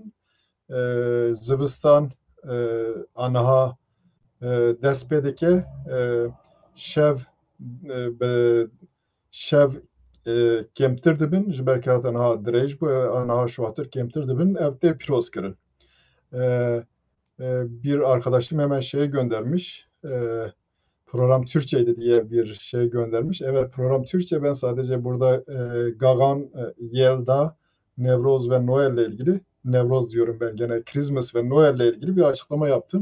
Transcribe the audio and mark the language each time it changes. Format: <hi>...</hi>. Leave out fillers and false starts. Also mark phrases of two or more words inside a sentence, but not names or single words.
<ku>Zivistan aniha dest pê dike. Şev kemtir dibin ji ber ke hate niha dirêj bû aniha şuatir kemtir dibin ev tê pîroz kirin.</ku> <tr>Bir arkadaşım hemen şeye göndermiş. Program Türkçeydi diye bir şey göndermiş. Evet, program Türkçe. Ben sadece burada Gagan, Yelda, Nevroz ve Noel ile ilgili, Nevroz diyorum ben gene, Christmas ve Noel ile ilgili bir açıklama yaptım.</tr>